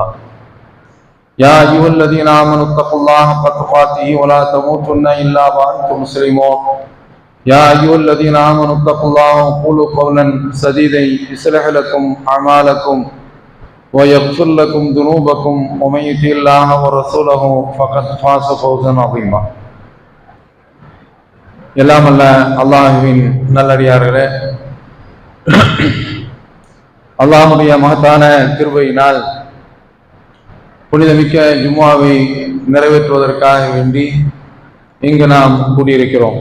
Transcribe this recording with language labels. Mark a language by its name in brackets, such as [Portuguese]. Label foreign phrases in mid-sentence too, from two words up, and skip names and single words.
[Arabic] يا أيها الذين آمنوا اتقوا الله حق تقاته ولا تموتن إلا وأنتم مسلمون. يا أيها الذين آمنوا اتقوا الله وقولوا قولا سديدا يصلح لكم أعمالكم ويغفر لكم ذنوبكم ومن يطع الله ورسوله فقد فاز فوزا عظيما. [Tamil] எல்லாம் அல்ல அல்லாஹ்வின் நல்லடியார்களே, அல்லாஹ்வுடைய மகத்தான கிருபையினால் புனிதமிக்க ஜும்மாவை நிறைவேற்றுவதற்காக வேண்டி இங்கு நாம் கூடியிருக்கிறோம்.